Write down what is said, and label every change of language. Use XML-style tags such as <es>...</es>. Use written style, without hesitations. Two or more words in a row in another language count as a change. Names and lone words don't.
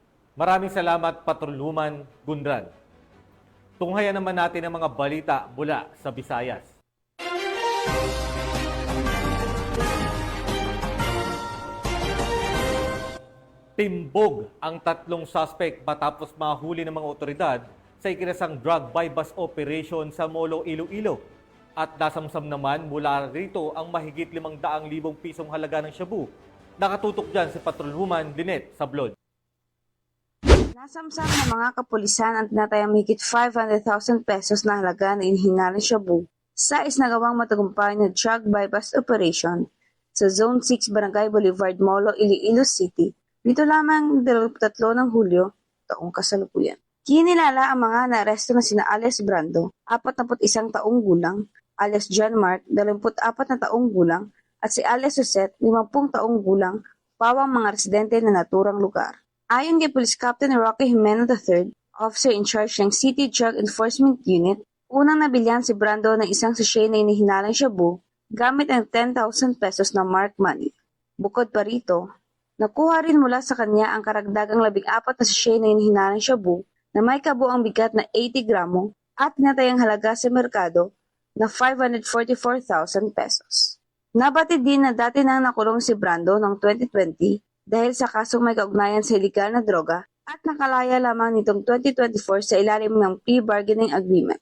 <tl>Maraming salamat, Patrolwoman Gundran. Tunghayan naman natin ang mga balita mula sa Visayas. Timbog ang 3 suspect matapos mahuli ng mga otoridad sa ikinasang</tl> <en>drug buy-bust operation</en> <tl>sa Molo, Iloilo. At nasamsam naman mula rito ang mahigit 500,000 pisong halaga ng shabu. Nakatutok dyan si Patrolwoman Lynette Sablon. Nasamsam ng mga kapulisan ang tinatayang mahigit 500,000 pesos na halaga na inihinalang shabu sa isinagawang matagumpay na</tl> <en>drug buy-bust operation</en> <tl>sa Zone 6 Barangay Boulevard, Molo, Iloilo City. Dito lamang 23 ng Hulyo, taong kasalukuyan. Kinilala ang mga naaresto na sina alias Brando, 41 taong gulang, alias John Mark, 24 na taong gulang, at si alias Suset, 50 taong gulang, pawang mga residente na naturang lugar. Ayon kay Police Captain Rocky Jimeno III,</tl> <en>officer in charge</en> <tl>ng City Drug Enforcement Unit, unang nabilyan si Brando ng isang sachet na inihinalang shabu gamit ang 10,000 pesos na</tl> <en>marked money.</en> <tl>Bukod pa rito, nakuha rin mula sa kanya ang karagdagang 14 na sachet na inihinalang shabu na may kabuang bigat na 80 gramo at tinatayang halaga sa merkado na 544,000 pesos. Nabatid din na dati nang nakulong si Brando noong 2020 dahil sa kasong may kaugnayan sa iligal na droga at nakalaya lamang nitong 2024 sa ilalim ng</tl> <en>plea bargaining agreement.</en>